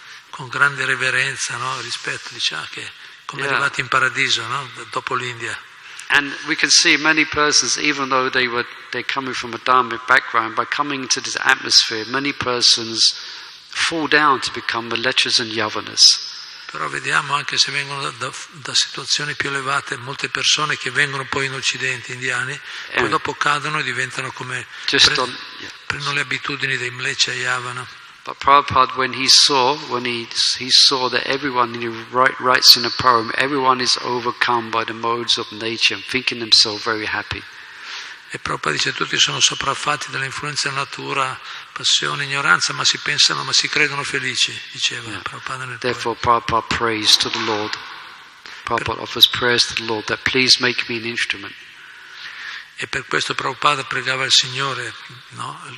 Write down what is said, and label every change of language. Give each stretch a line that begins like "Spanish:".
Italian: con grande reverenza, no? Rispetto, diciamo, che come arrivati in paradiso, no? Dopo l'India.
English: And we can see many persons, even though they're coming from a dharmic background, by coming into this atmosphere, many persons fall down to become mlechas and yavanas.
Italian: Però vediamo anche se vengono da situazioni più elevate, molte persone che vengono poi in Occidente, indiani, poi dopo cadono e diventano come prendono le abitudini dei mlecha e yavana.
English: But Prabhupada, when he saw that everyone, he writes in a poem, everyone is overcome by the modes of nature and thinking themselves very happy.
Italian: E Prabhupada dice tutti sono sopraffatti dall'influenza della natura, passione, ignoranza, ma si credono felici, diceva Prabhupada nel
English: Therefore Prabhupada prays to the Lord. Prabhupada offers prayers to the Lord that please make me an instrument.
Italian: E per questo Prabhupada pregava il Signore, no?